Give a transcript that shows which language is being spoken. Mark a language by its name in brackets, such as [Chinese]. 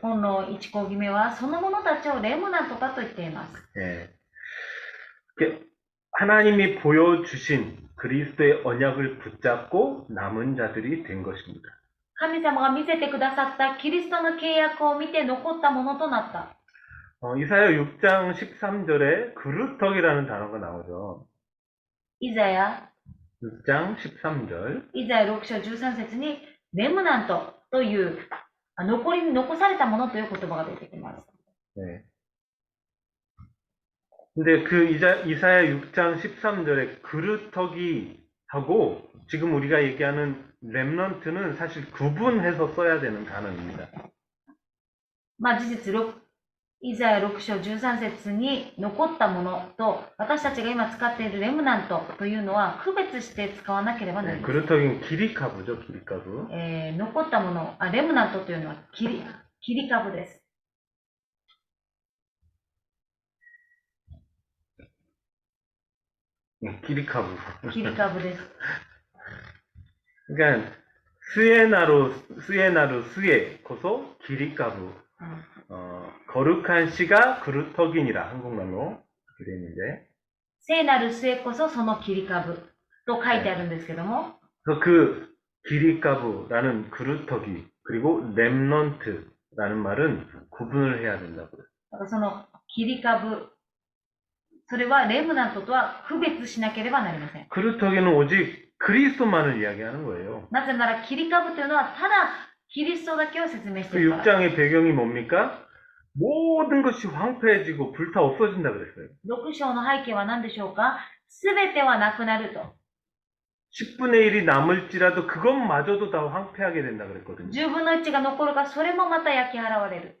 [Japanese] 本の1講義目は、その者たちをレムナントだと言っています。 [Korean] 예. 하나님이 보여주신 그리스도의 언약을 붙잡고 남은 자들이 된 것입니다. [Japanese] 神様が見せてくださったキリストの契約を見て残ったものとなった。 [Korean] 이사야 6장 13절에 그루터기라는 단어가 나오죠. [Japanese] イザヤ [Korean] 6장 13절. [Japanese] 6章13節にレムナントという残されたものという言葉が出てきます。 [Korean] 네. 근데 그 이사야 6장 13절에 그루터기하고 지금 우리가 얘기하는 렘넌트는 사실 구분해서 써야 되는 단어입니다. [Japanese] 事実イザヤ6章13節に残ったものと私たちが今使っているレムナントというのは区別して使わなければなりません。 [Korean] 그루터기는 기리카부죠, 기리카부. [Japanese] 残ったもの、レムナントというのは切り株です。 기리카부. 切り株です。 [Korean] 그러니까 [Japanese] 스에나루 스에 고소 기리카부. [Korean] 거룩한 씨가 그루터기니라 한국말로 이렇게 되어 있는데. [Japanese] 聖なる末こそその切り株と書いてあるんですけども、 [Korean] 그래서 그 기리카부라는 그루터기 그리고 렘넌트라는 말은 구분을 해야 된다고요. [Japanese] だからその切り株、それはレムナントとは区別しなければなりません。 [Korean] 그루터기는 오직 그리스도만을 이야기하는 거예요. [Japanese] なぜなら切り株というのはただキリストだけを説明し 그 ているから。 [Korean] 6장의 배경이 뭡니까? 모든 것이 황폐해지고 불타 없어진다 그랬어요. [Japanese] 6章の背景は何でしょうか？すべてはなくなると。 [Korean] 10분의 1이 남을지라도 그것마저도 다 황폐하게 된다 그랬거든요. [Japanese] 10分の1が残るが、それもまた焼き払われる。